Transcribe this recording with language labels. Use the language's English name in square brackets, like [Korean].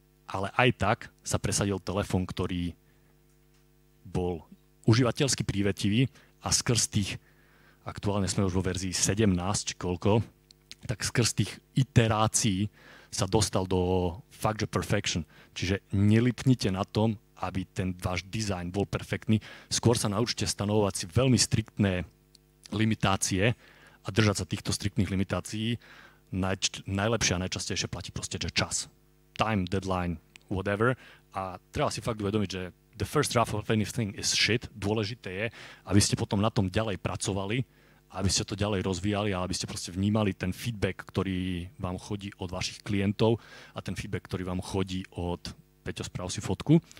[Slovak] Ale aj tak sa presadil telefón, ktorý bol užívateľsky prívetivý a skrz tých, aktuálne sme už vo verzii 17, či koľko, tak skrz tých iterácií sa dostal do fakt, že perfection. Čiže nelipnite na tom, aby ten váš dizajn bol perfektný. Skôr sa naučte stanovovať si veľmi striktné limitácie a držať sa týchto striktných limitácií. Najlepšie a najčastejšie platí proste, že čas. [English] Time, deadline, whatever. [Slovak] A treba si fakt uvedomiť, že [English] the first draft of anything is shit. [Slovak] Dôležité je, aby ste potom na tom ďalej pracovali, aby ste to ďalej rozvíjali a aby ste proste vnímali ten feedback, ktorý vám chodí od vašich klientov a ten feedback, ktorý vám chodí od... Peťo, správ si fotku.